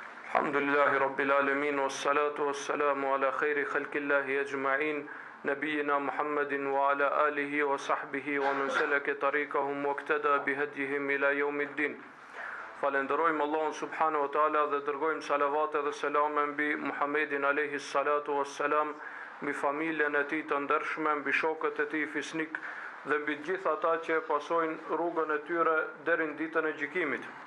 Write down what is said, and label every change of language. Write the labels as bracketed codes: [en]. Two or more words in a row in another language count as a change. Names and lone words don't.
[ar] الحمد لله رب العالمين والصلاة والسلام على خير خلق الله أجمعين نبينا محمد وعلى آله وصحبه ومن سلك طريقهم واقتدى بهديهم إلى يوم الدين. [sq] Falenderojmë Allahun [ar] سبحانه وتعالى [sq] dhe dërgojmë salavate dhe selame mbi Muhammedin [ar] عليه الصلاة والسلام, [sq] mbi familjen e tij të ndershme, mbi shokët e tij fisnik dhe mbi të gjithë ata që pasojnë rrugën e tyre deri në ditën e gjykimit.